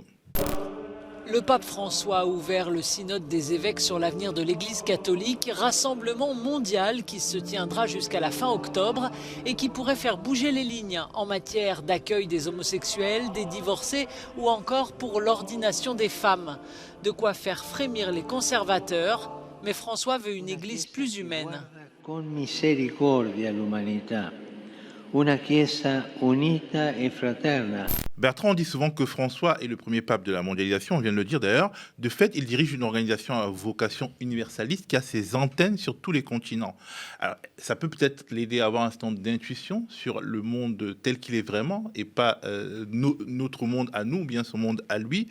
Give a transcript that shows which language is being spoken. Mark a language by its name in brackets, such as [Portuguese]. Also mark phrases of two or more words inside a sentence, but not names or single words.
[French] Le pape François a ouvert le synode des évêques sur l'avenir de l'Église catholique, rassemblement mondial qui se tiendra jusqu'à la fin octobre et qui pourrait faire bouger les lignes en matière d'accueil des homosexuels, des divorcés ou encore pour l'ordination des femmes. De quoi faire frémir les conservateurs, mais François veut une Église plus humaine. [Italian] Con misericordia l'umanità, una chiesa unita e fraterna. [French] Bertrand, on dit souvent que François est le premier pape de la mondialisation, on vient de le dire d'ailleurs. De fait, il dirige une organisation à vocation universaliste qui a ses antennes sur tous les continents. Alors, ça peut peut-être l'aider à avoir un certain nombre d'intuitions sur le monde tel qu'il est vraiment, et pas notre monde à nous, bien son monde à lui.